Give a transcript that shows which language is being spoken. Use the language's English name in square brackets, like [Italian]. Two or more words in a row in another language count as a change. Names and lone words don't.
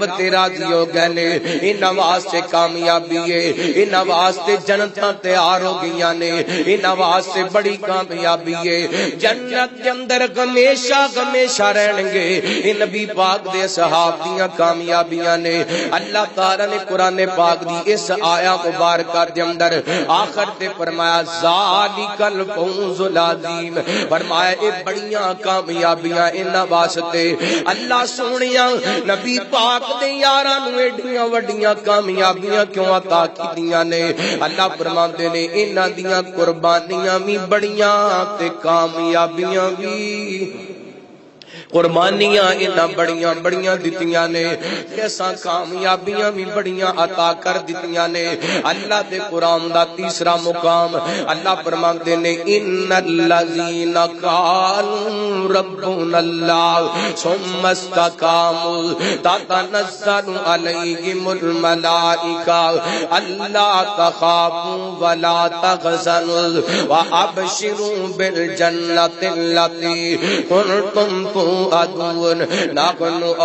[Punjabi] تے راضی ہو گئے انہاں واسطے کامیابی ہے انہاں واسطے جنتاں تیار ہو گئیاں نے انہاں واسطے بڑی کامیابی ہے جنت کے اندر ہمیشہ رہن گے اے نبی پاک دے صحاب دیاں کامیابیاں نے اللہ تعالی نے قرآن پاک دی اس آیا مبارکہ دے اندر آخر تے فرمایا [Arabic] ذالک الفوز العظیم [Punjabi] فرمایا اے بڑیاں کامیابیاں انہاں واسطے اللہ سونیاں نبی پاک دے یاراں نوں ایڈیاں وڈیاں کامیابیاں کیوں عطا کیتیاں نے اللہ فرماندے نے انہاں دیاں قربانیاں بھی بڑیاں تے کامیابیاں بھی قربانیاں انہاں بڑیاں دتیاں نے ایسا کامیابیاں بھی بڑیاں عطا کر دتیاں نے اللہ دے قرآن دا تیسرا مقام اللہ فرماندے نے [Arabic] ان الذین قالوا ربنا اللہ ثم استقاموا تتنزل علیہم الملائکہ الا تخافوا ولا تحزنوا وابشروا بالجنۃ التي کنتم توعدون نحن